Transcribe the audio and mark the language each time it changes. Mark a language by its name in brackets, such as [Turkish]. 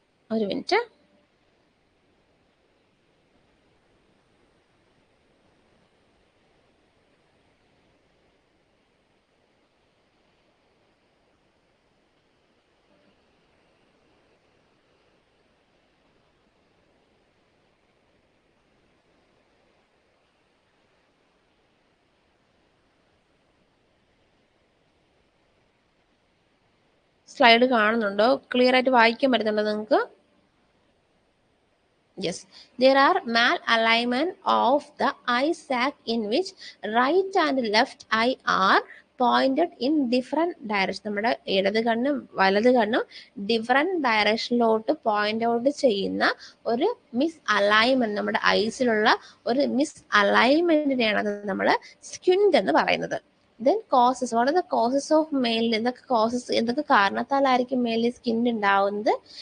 [Malayalam] ഒരു minute slide കാണുന്നുണ്ടോ? Clear ആയിട്ട് വായിക്കാൻ പറ്റുന്നുണ്ടോ നിങ്ങൾക്ക്? [English] Yes, there are malalignment of the eye sac in which right and left eye are pointed in different direction. [Malayalam] നമ്മുടെ ഇടത് കണ്ണും വലത് കണ്ണും ഡിഫറെന്റ് ഡയറക്ഷനിലോട്ട് പോയിന്റ് ഔട്ട് ചെയ്യുന്ന ഒരു മിസ് അലൈൻമെന്റ്, നമ്മുടെ ഐസിലുള്ള ഒരു മിസ് അലൈൻമെന്റിനെയാണ് നമ്മൾ സ്ക്വിൻഡ് എന്ന് പറയുന്നത്. [English] then causes, what are the causes of mainly, [Malayalam] എന്തൊക്കെ കാരണത്താലായിരിക്കും മെയിൻലി സ്കിൻ ഉണ്ടാവുന്നത്?